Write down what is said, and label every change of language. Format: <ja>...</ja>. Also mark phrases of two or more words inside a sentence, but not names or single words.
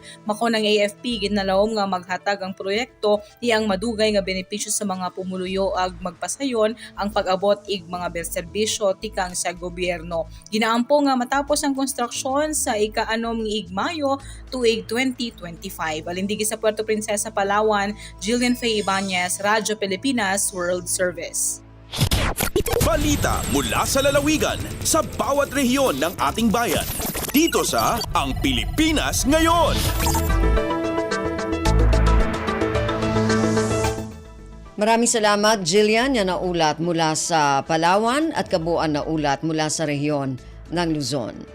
<hil>Mako ng AFP ginalawom nga maghatag ang proyekto iyang madugay nga benepisyo sa mga pumuluyo ag magpasayon ang pag-abot ig mga serbisyo tikang sa gobyerno. Ginaampo nga matapos ang konstruksyon sa ika-anom ng Mayo tuig 2025. Alindigi sa Puerto Princesa, Palawan, Jillian Faye Ibanez, Radyo Pilipinas World Service.</hil> <tl>Balita mula sa lalawigan sa bawat rehiyon ng ating bayan. Dito sa Ang Pilipinas Ngayon. Maraming salamat, Jillian, yan na ulat mula sa Palawan at kabuuan na ulat mula sa rehiyon ng Luzon.</tl>